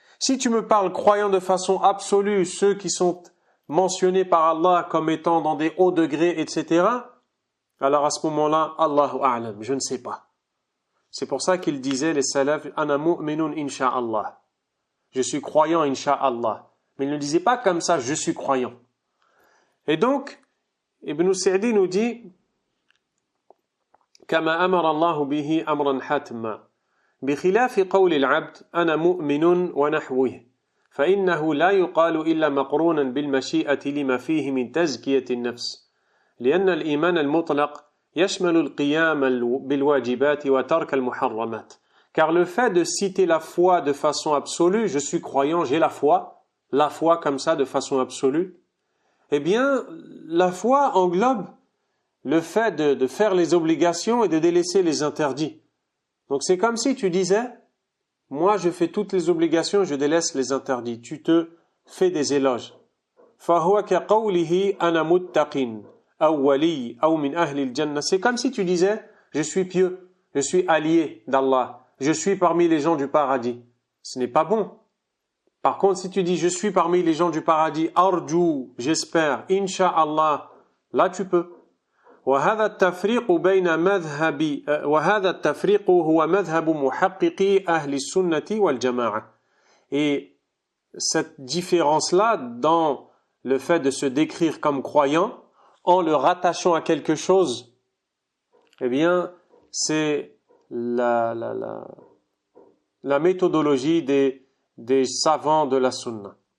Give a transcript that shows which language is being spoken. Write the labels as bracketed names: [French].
[French] Si tu me parles croyant de façon absolue, ceux qui sont mentionnés par Allah comme étant dans des hauts degrés, etc., alors à ce moment-là, Allahu a'lam, je ne sais pas. C'est pour ça qu'il disait, les salafs, [Arabic] ana mu'minun insha'Allah. [French] Je suis croyant, insha'Allah. Mais il ne disait pas comme ça, je suis croyant. Et donc, Ibn Sa'di nous dit, [Arabic] كما أمر الله به أمرا حتما بخلاف قول العبد أنا مؤمن ونحوه فإنه لا يقال إلا مقرونا بالمشيئة لما فيه من تزكية النفس لأن الإيمان المطلق يشمل القيام بالواجبات وترك المحرمات. [French] Car le fait de citer la foi de façon absolue, je suis croyant, j'ai la foi comme ça de façon absolue, eh bien, la foi englobe le fait de faire les obligations et de délaisser les interdits. Donc c'est comme si tu disais, moi je fais toutes les obligations, je délaisse les interdits. Tu te fais des éloges. [Arabic] فَهُوَ كَقَوْلِهِ أَنَا مُتَّقٍ أَوْ وَلِيٍّ أَوْ مِنْ أَهْلِ الْجَنَّةِ. [French] C'est comme si tu disais, je suis pieux, je suis allié d'Allah. Je suis parmi les gens du paradis. Ce n'est pas bon. Par contre, si tu dis je suis parmi les gens du paradis, arju, j'espère, insha'Allah, là tu peux. [Arabic] وهذا التفريق بين مذهب وهذا التفريق هو مذهب محققي أهل السنة والجماعة. [French] Et cette différence-là dans le fait de se décrire comme croyant en le rattachant à quelque chose, eh bien, c'est la méthodologie des savants de la sunna.